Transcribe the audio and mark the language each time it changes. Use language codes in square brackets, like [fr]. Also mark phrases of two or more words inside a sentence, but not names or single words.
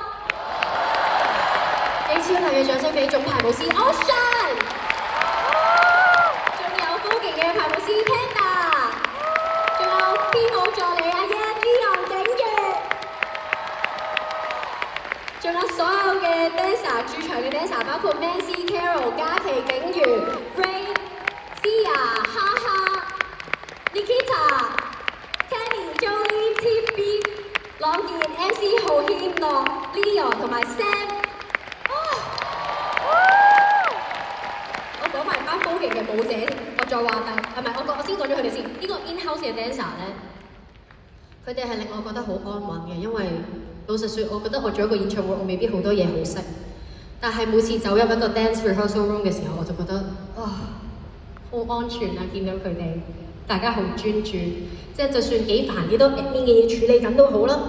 [yue] 俾超大嘅掌聲俾總排舞師 Ocean， 仲有高勁嘅排舞師 Panda， 仲有編舞助理阿 Yan Leon 景月，仲有所有嘅 dancer 駐場嘅 dancer， 包括 Mancy、Carol、嘉琪、景月、Ray、Sia、哈哈、Nikita、Kenny、Joey、TB、朗健、MC 浩軒、樂、Leon 同埋 Sam。我講埋班高勁嘅舞者，我再話係咪？我先講咗佢哋先。呢個 in-house 嘅 dancer 咧，佢哋係令我覺得好安穩嘅，因為老實説，我覺得我做一個演唱會，我未必好多嘢好識，但係每次走入一個 [en] dance rehearsal room [yue] 嘅時候，我就覺得好安全啊！見到佢哋，大家好專注，即係就算幾煩幾多 admin 嘅嘢處理緊都好啦。